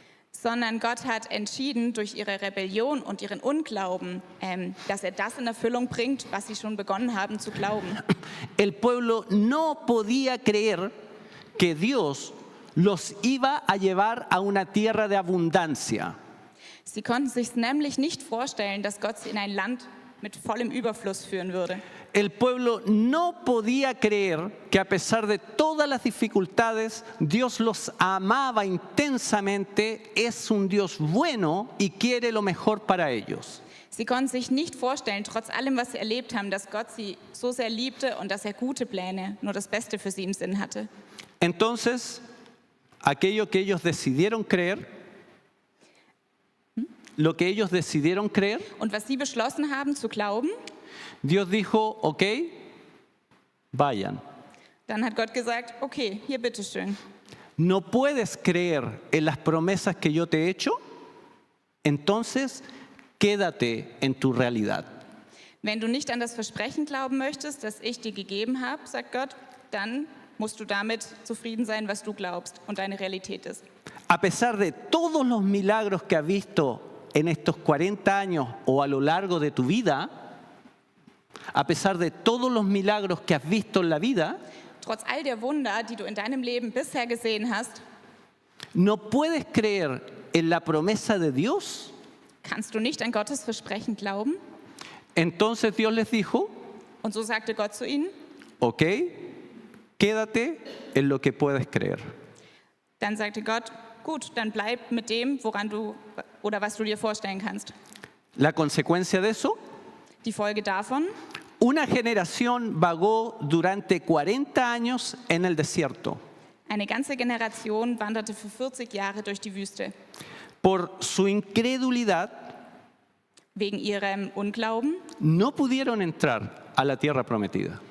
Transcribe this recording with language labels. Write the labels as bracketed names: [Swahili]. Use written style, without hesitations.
[German] sondern Gott hat entschieden, durch ihre Rebellion und ihren Unglauben, dass er das in Erfüllung bringt, was sie schon begonnen haben zu glauben. [Spanish] El pueblo no podía creer que Dios los iba a llevar a una tierra de abundancia. [German] Sie konnten sich nämlich nicht vorstellen, dass Gott sie in ein Land mit vollem Überfluss führen würde. [Spanish] El pueblo no podía creer que a pesar de todas las dificultades, Dios los amaba intensamente, es un Dios bueno y quiere lo mejor para ellos. [German] Sie konnten sich nicht vorstellen, trotz allem, was sie erlebt haben, dass Gott sie so sehr liebte und dass er gute Pläne, nur das Beste für sie im Sinn hatte. [Spanish] Entonces, aquello que ellos decidieron creer, lo que ellos decidieron creer, [German] Und was sie beschlossen haben zu glauben, [Spanish] Dios dijo, ok, vayan. [German] dann hat Gott gesagt, okay, hier bitteschön. [Spanish] ¿No puedes creer en las promesas que yo te he hecho? Entonces, quédate en tu realidad. [German] Wenn du nicht an das Versprechen glauben möchtest, das ich dir gegeben habe, sagt Gott, dann musst du damit zufrieden sein, was du glaubst und deine Realität ist. [Spanish] A pesar de todos los milagros que has visto en estos 40 años o a lo largo de tu vida, a pesar de todos los milagros que has visto en la vida, [German] Trotz all der Wunder, die du in deinem Leben bisher gesehen hast, [Spanish] ¿no puedes creer en la promesa de Dios? [German] kannst du nicht an Gottes Versprechen glauben? [Spanish] Entonces Dios les dijo, [German] Und so sagte Gott zu ihnen, [Spanish] ok, quédate en lo que puedes creer. [German] dann sagte Gott, gut, dann bleib mit dem, woran du oder was du dir vorstellen kannst. [Spanish] La consecuencia de eso, [German] Die Folge davon, [Spanish] una generación vagó durante 40 años en el desierto. [German] eine ganze Generation wanderte für 40 Jahre durch die Wüste. [Spanish] Por su incredulidad, [German] Wegen ihrem Unglauben [Spanish] no pudieron entrar a la tierra prometida.